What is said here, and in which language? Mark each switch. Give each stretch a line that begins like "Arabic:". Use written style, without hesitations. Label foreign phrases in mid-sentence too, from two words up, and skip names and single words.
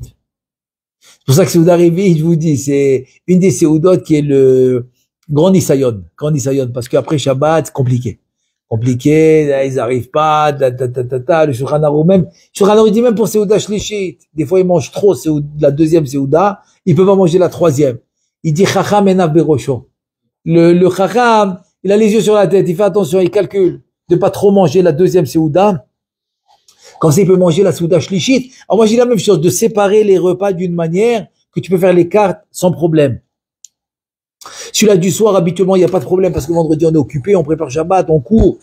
French: C'est pour ça que
Hebrew: סעודה רביעית,
French: je vous dis, c'est une des séoudot qui est le grand Nisayon, parce qu'après Shabbat, c'est compliqué. Ils n'arrivent pas, le Shulchan Aruch même. Shulchan Aruch dit même pour
Hebrew: סעודה שלישית.
French: Des fois, ils mangent trop la deuxième Séouda, ils peuvent pas manger la troisième.
Hebrew: Il dit חכם עיניו בראשו.
French: Le Chacham, il a les yeux sur la tête, il fait attention, il calcule de pas trop manger la deuxième Séouda. Comme ça, il peut manger la
Hebrew: סעודה שלישית.
French: Alors moi, j'ai la même chose, de séparer les repas d'une manière que tu peux faire les cartes sans problème. Celui-là du soir, habituellement, il n'y a pas de problème parce que vendredi, on est occupé, on prépare Shabbat, on court.